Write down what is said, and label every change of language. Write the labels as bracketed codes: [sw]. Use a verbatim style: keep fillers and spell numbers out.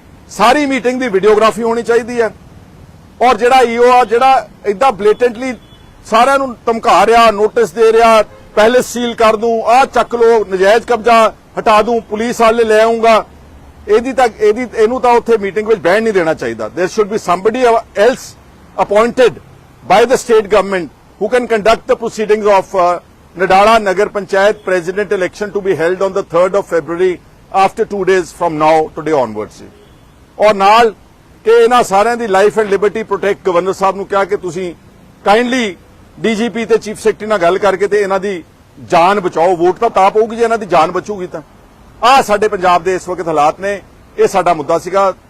[pa] ਸਾਰੀ meeting ਦੀ videography ਹੋਣੀ ਚਾਹੀਦੀ ਹੈ। ਔਰ ਜਿਹੜਾ ਈਓ ਆ ਜਿਹੜਾ ਇਦਾਂ ਬਲੇਟੈਂਟਲੀ ਸਾਰਿਆਂ ਨੂੰ ਧਮਕਾ ਰਿਹਾ, ਨੋਟਿਸ ਦੇ ਰਿਹਾ, ਪਹਿਲੇ ਸੀਲ ਕਰ ਦੂੰ, ਆਹ ਚੱਕ ਲੋ, ਨਜਾਇਜ਼ ਕਬਜ਼ਾ ਹਟਾ ਦੂੰ, ਪੁਲਿਸ ਵਾਲੇ ਲੈ ਆਉਂਗਾ, ਇਹਦੀ ਤਾਂ ਇਹਦੀ ਇਹਨੂੰ ਤਾਂ ਉੱਥੇ ਮੀਟਿੰਗ ਵਿੱਚ ਬੈਠ ਨਹੀਂ ਦੇਣਾ ਚਾਹੀਦਾ। [en] There should be somebody else appointed by the state government who can conduct the proceedings of uh, Nadala Nagar Panchayat president election to be held on the third of February after two days from now today onwards। [pa] ਔਰ ਨਾਲ ਕਿ ਇਹਨਾਂ ਸਾਰਿਆਂ ਦੀ life and liberty protect governor ਸਾਹਿਬ ਨੂੰ ਕਿਹਾ ਕਿ ਤੁਸੀਂ ਕਾਈਂਡਲੀ ਡੀਜੀਪੀ ਤੇ ਚੀਫ ਸੈਕਟਰੀ ਨਾਲ ਗੱਲ ਕਰਕੇ ਤੇ ਇਹਨਾਂ ਦੀ ਜਾਨ ਬਚਾਓ। ਵੋਟ ਤਾਂ ਤਾਂ ਪਊਗੀ ਜੇ ਇਹਨਾਂ ਦੀ ਜਾਨ ਬਚੂਗੀ ਤਾਂ। ਆਹ ਸਾਡੇ ਪੰਜਾਬ ਦੇ ਇਸ ਵਕਤ ਹਾਲਾਤ ਨੇ। ਇਹ ਸਾਡਾ ਮੁੱਦਾ ਸੀਗਾ।